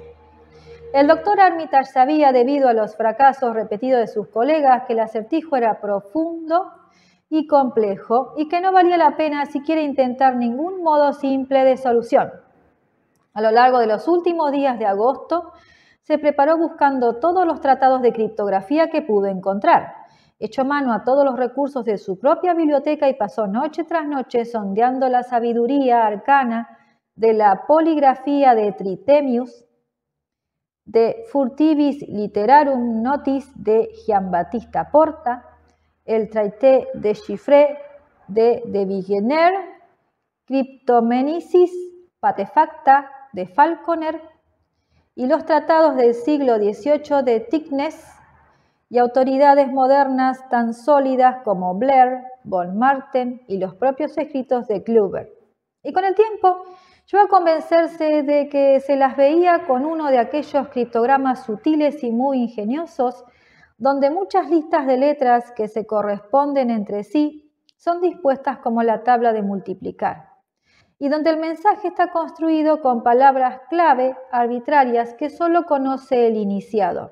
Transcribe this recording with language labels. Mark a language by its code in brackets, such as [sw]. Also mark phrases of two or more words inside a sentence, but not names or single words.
[es] El doctor Armitage sabía, debido a los fracasos repetidos de sus colegas, que el acertijo era profundo y complejo y que no valía la pena siquiera intentar ningún modo simple de solución. A lo largo de los últimos días de agosto, se preparó buscando todos los tratados de criptografía que pudo encontrar. Echó mano a todos los recursos de su propia biblioteca y pasó noche tras noche sondeando la sabiduría arcana de la poligrafía de Tritemius, de Furtivis Literarum Notis de Giambattista Porta, el Traité de Chiffre de Vigenère, Cryptomnesis Patefacta de Falconer y los tratados del siglo XVIII de Tixness y autoridades modernas tan sólidas como Blair, von Marten y los propios escritos de Kluber. Y con el tiempo llegó a convencerse de que se las veía con uno de aquellos criptogramas sutiles y muy ingeniosos, donde muchas listas de letras que se corresponden entre sí son dispuestas como la tabla de multiplicar, y donde el mensaje está construido con palabras clave arbitrarias que solo conoce el iniciado.